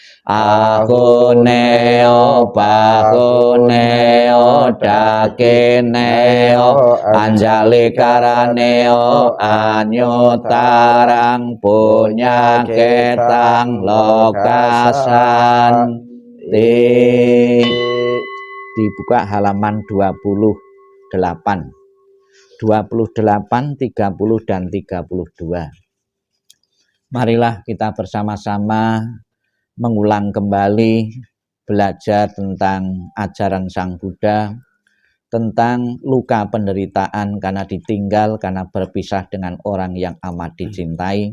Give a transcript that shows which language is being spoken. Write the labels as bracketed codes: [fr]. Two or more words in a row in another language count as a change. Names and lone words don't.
[pi] ahuneo bahuneo dakeneo anjali karaneo anyutarang punya ketang lokasan. [id] Dibuka halaman 28, 28, 30 dan 32. Marilah kita bersama-sama mengulang kembali belajar tentang ajaran Sang Buddha, tentang luka penderitaan karena ditinggal, karena berpisah dengan orang yang amat dicintai.